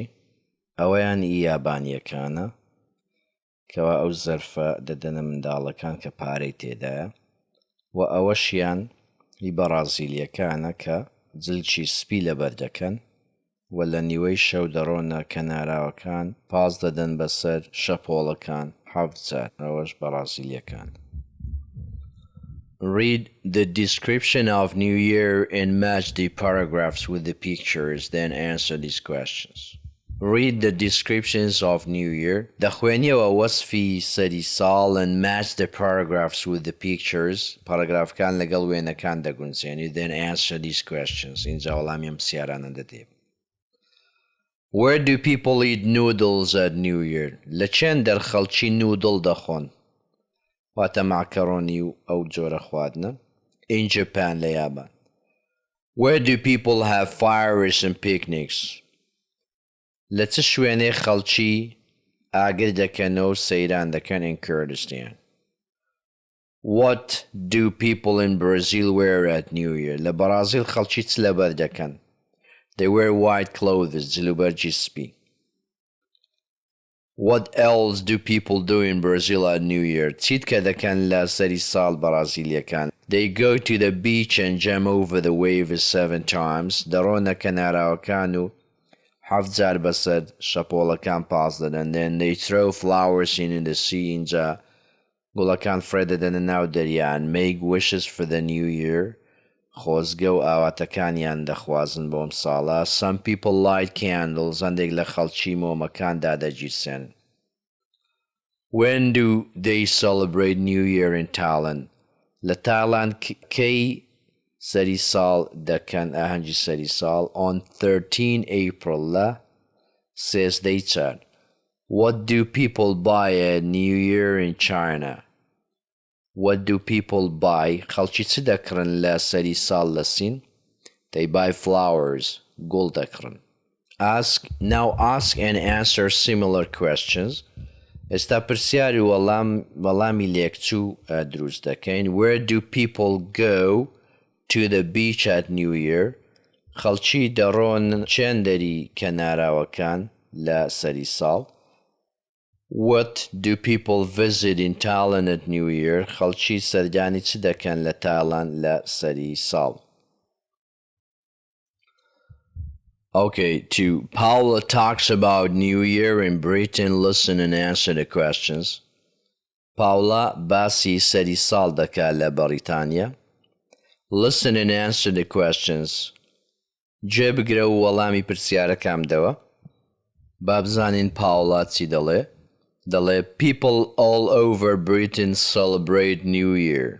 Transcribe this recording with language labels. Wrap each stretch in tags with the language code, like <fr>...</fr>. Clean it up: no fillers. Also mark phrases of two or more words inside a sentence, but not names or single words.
<ckb>ئەوەیان یابانیەکانە کەوا ئەو زەرفە دەدەنە منداڵەکان کە پارەی تێدایە. و ئەوەشیان بەرازیلیەکانە کە جلچی سپی لەبەر دەکەن و لە نیوەی شەو دەڕۆنە کەناراوەکان پاس دەدەن بەسەر شەپۆڵەکان 7,000. ئەوەش بەرازیلیەکان.</ckb> <en>Read the description of New Year and match the paragraphs with the pictures, then answer these questions. Read the descriptions of New Year.</en> <ckb>دەخوێنیەوە وەسفی سەری ساڵ</ckb> <en>and match the paragraphs with the pictures.</en> <ckb>پاراگرافەکان لەگەڵ وێنەکان دەگونجێنی.</ckb> <en>Then answer these questions.</en> <ckb>اینجا وەڵامی ئەم پرسیارانە دەدێ.</ckb> <en>Where do people eat noodles at New Year?</en> <ckb>لە چێن دەرخەڵکی نودڵ دەخۆن؟ واتە ماکەڕۆنی و ئەو جۆرە خواردنە.</ckb> <en>In Japan</en> <ckb>لە یابان.</ckb> <en>Where do people have fires and picnics?</en> <ckb>لە چ شوێنەی خەڵکی ئاگر دەکەنەوە و سەیران دەکەن in Kurdistan.</ckb> <en>What do people in Brazil wear at New Year?</en> <ckb>لە بەرازیل خەڵکی چ لەبەر دەکەن؟</ckb> <en>They wear white clothes,</en> <ckb>جلوبەرجی سپی.</ckb> <en>What else do people do in Brazil at New Year?</en> <ckb>چیت کە دەکەن لە سەری ساڵ بەرازیلیەکان.</ckb> <en>They go to the beach and jump over the waves 7 times.</en> <ckb>دەڕۆنە کەناراوەکان و 7,000 بەسەر شەپۆڵەکان پاس دەدەن.</ckb> <en>Then they throw flowers in the sea.</en> <ckb>اینجا گوڵەکان فرێ دەدەنە ناو دەریان.</ckb> <en>Make wishes for the new year.</en> <ckb>خۆزگە و ئاواتەکانیان دەخوازن بۆم ساڵە.</ckb> <en>Some people light candles.</en> <ckb>هەندێک لە خەڵکی مۆمەکان دادەگیرسێن.</ckb> <en>When do they celebrate New Year in Thailand?</en> <ckb>لە تایلاند کەی سەری ساڵ دەکەن ئاهەنگی سەری ساڵ؟</ckb> <en>On 13 April</en> <ckb>لە 13 چار.</ckb> <en>What do people buy at New Year in China? What do people buy?</en> <ckb>خەڵکی چ دەکڕن لە سەری ساڵ لە سین؟</ckb> <en>They buy flowers.</en> <ckb>گوڵ دەکڕن.</ckb> <en>Now ask and answer similar questions.</en> <ckb>ئێستا پرسیاری وەڵامی لێکچوو دروست دەکەین.</ckb> <en>Where do people go to the beach at New Year?</en> <ckb>خەڵکی دەڕۆن چێندەری کەناراوەکان لە سەری ساڵ.</ckb> <en>What do people visit in Thailand at New Year?</en> <ckb>خەڵکی سەردانی چ دەکەن لە تایلاند لە سەری ساڵ؟</ckb> <en>Okay, 2. Paula talks about New Year in Britain. Listen and answer the questions.</en> <ckb>Paula باسی سەری ساڵ دەکات لە بەریتانیا.</ckb> <en>Listen and answer the questions.</en> <ckb>گوێ بگرە و وەڵامی پرسیارەکان بدەوە. با بزانین پاوڵا چی دەڵێ.</ckb> <en>دەڵێ people all over Britain celebrate New Year.</en>